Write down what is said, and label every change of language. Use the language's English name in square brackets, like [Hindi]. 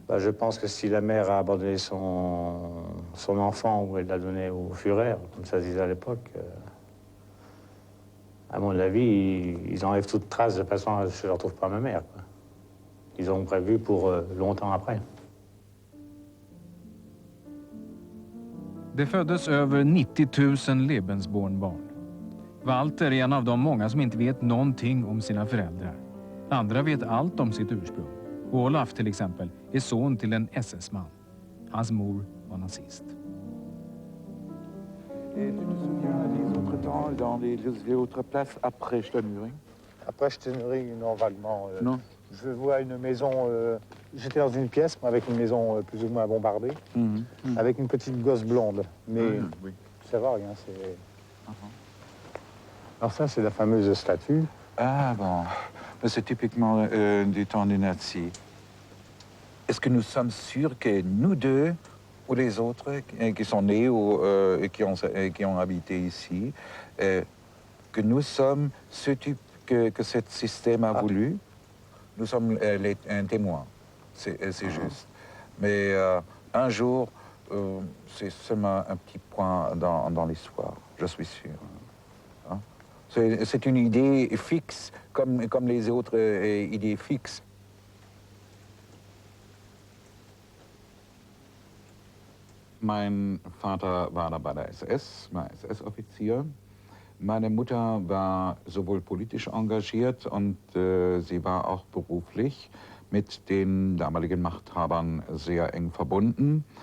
[French] Bah, je pense que si la mère a abandonné son enfant ou elle l'a donné au Führer, comme ça se disait à l'époque, à mon avis, ils enlèvent toute trace de façon à ce que je ne retrouve pas ma mère, quoi. Ils ont prévu pour longtemps après. [Swedish] Det föddes över 90 000 Lebensbornbarn. Walter är en av de många som inte vet någonting om sina föräldrar. Andra vet allt om sitt ursprung. Olaf till exempel är son till en SS-man. Hans mor var nazist. [French] Et tu te souviens des autres temps, dans les autres places après Steinhöring? Après Steinhöring, non, vaguement. Non. Je vois une maison, j'étais dans une pièce avec une maison plus ou moins bombardée, avec une petite gosse blonde, mais oui. Ça va, rien, c'est... Alors ça, c'est la fameuse statue. Ah bon, c'est typiquement du temps des nazis. Est-ce que nous sommes sûrs que nous deux, ou les autres qui sont nés ou qui ont habité ici, que nous sommes ce type que ce système a voulu? Nous sommes un témoin, c'est juste. Mais un jour, c'est seulement un petit point dans l'histoire, je suis sûr. Hein? C'est une idée fixe, comme les autres idées fixes. [German] Mein Vater war da bei der SS, war SS-Offizier. Meine Mutter war sowohl politisch engagiert und sie war auch beruflich mit den damaligen Machthabern sehr eng verbunden.